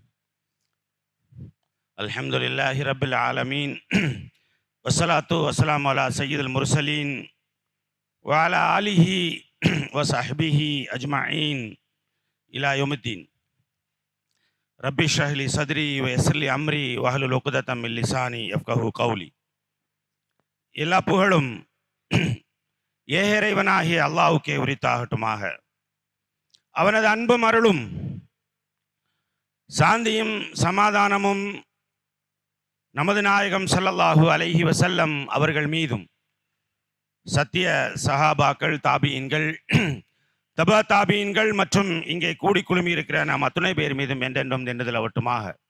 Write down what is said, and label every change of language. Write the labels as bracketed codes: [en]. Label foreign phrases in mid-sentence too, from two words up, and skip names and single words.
[ar] الحمد لله رب العالمين والصلاة والسلام على سيد المرسلين وعلى آله وصحبه أجمعين إلى يوم الدين. ربي اشرح لي صدري ويسر لي أمري واحلل عقدة من لساني يفقهوا قولي. [ta] எல்லா புகழும் ஏகரைவனாகிய அல்லாஹ்வுக்கே உரித்தாகட்டுமாக. அவனது அன்பும் அருளும் சாந்தியும் சமாதானமும் நமது நாயகம் [ar] صلى الله عليه وسلم [ta] அவர்கள் மீதும் சத்திய சஹாபாக்கள், தாபியின்கள், தபா தாபியின்கள் மற்றும் இங்கே கூடி குழுமி இருக்கிற நாம் அத்துணை பேர் மீதும் என்றென்றும் நின்றதில் அவட்டுமாக.